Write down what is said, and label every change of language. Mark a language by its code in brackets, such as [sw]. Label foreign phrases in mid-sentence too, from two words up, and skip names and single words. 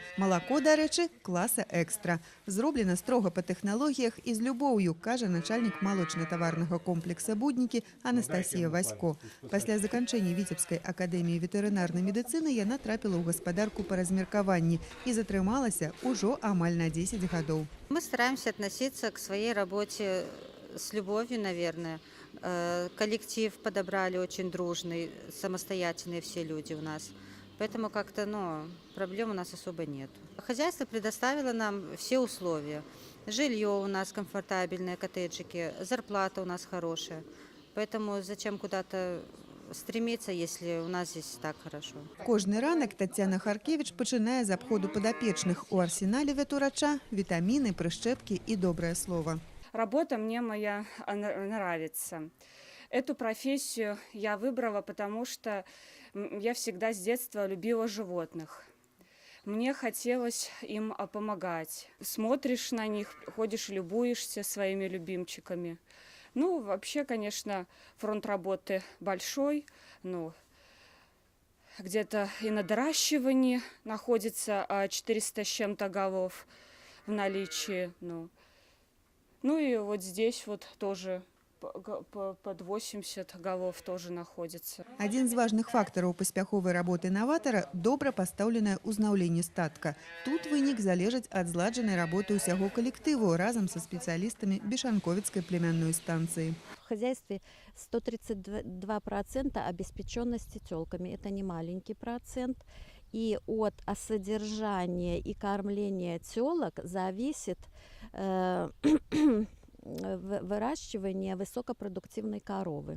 [be] Малако, дарэчы, класа экстра. Зроблена строга па тэхналогіях і з любоўю, кажа начальнік малочна-таварнага комплекса «Буднікі» Анастасія Васько. Пасля заканчэння Віцебскай акадэміі ветэрынарнай медыцыны яна трапіла ў гаспадарку па размеркаванні і затрымалася ўжо амаль на 10 гадоў. [ru] Мы стараемся относиться к своей работе с любовью, наверное. Коллектив подобрали очень дружный, самостоятельные все люди у нас. Поэтому как-то, проблем у нас особо нет. Хозяйство предоставило нам все условия. Жилье у нас комфортабельное, коттеджики, зарплата у нас хорошая. Поэтому зачем куда-то стремиться, если у нас здесь так хорошо. [be] Кожны ранак Тацяна Харкевич пачынае з абходу падапечных. У арсенале ветурача вітаміны, прышчэпкі і добрае слово. [ru] Работа мне моя нравится. Эту профессию я выбрала, потому что я всегда с детства любила животных. Мне хотелось им помогать. Смотришь на них, ходишь, любуешься своими любимчиками. Вообще, конечно, фронт работы большой. Где-то и на доращивании находится 400 с чем-то голов в наличии. И вот здесь вот тоже под 80 голов тоже находится. [be] Адзін з важных фактараў паспяховай работы «Новатара» – добра пастаўленае ўзнаўленне статка. Тут вынік залежыць ад зладжанай работы ўсяго калектыву разам са спецыялістамі Бешанковіцкай племянной станцыі. [ru] В хозяйстве 132% обеспеченности телками. Это не маленький процент. И от содержания и кормления телок зависит выращивание высокопродуктивной коровы.